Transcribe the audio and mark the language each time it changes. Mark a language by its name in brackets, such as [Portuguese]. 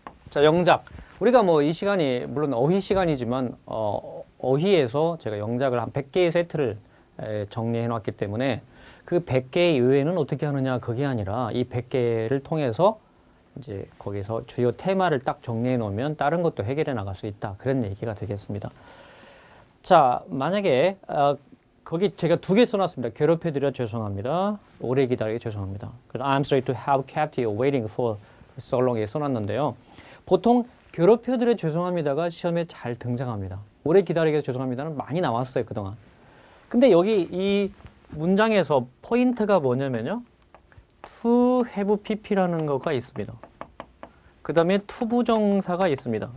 [Korean] 자, 영작. 우리가 뭐 이 시간이 물론 어휘 시간이지만 어휘에서 제가 영작을 한 100개의 세트를 정리해 놨기 때문에 그 100개 이외에는 어떻게 하느냐 그게 아니라 이 100개를 통해서 이제 거기서 주요 테마를 딱 정리해 놓으면 다른 것도 해결해 나갈 수 있다. 그런 얘기가 되겠습니다. 자, 만약에 거기 제가 2개 써놨습니다. 괴롭혀드려 죄송합니다. 오래 기다리게 죄송합니다. [English] 그래서 I'm sorry to have kept you waiting for so long [Korean] 에 써놨는데요. 보통 괴롭혀드려 죄송합니다가 시험에 잘 등장합니다. 오래 기다리게 죄송합니다는 많이 나왔어요, 그동안. 근데 여기 이 문장에서 포인트가 뭐냐면요. to have pp라는 거가 있습니다. 그 다음에 to 부정사가 있습니다.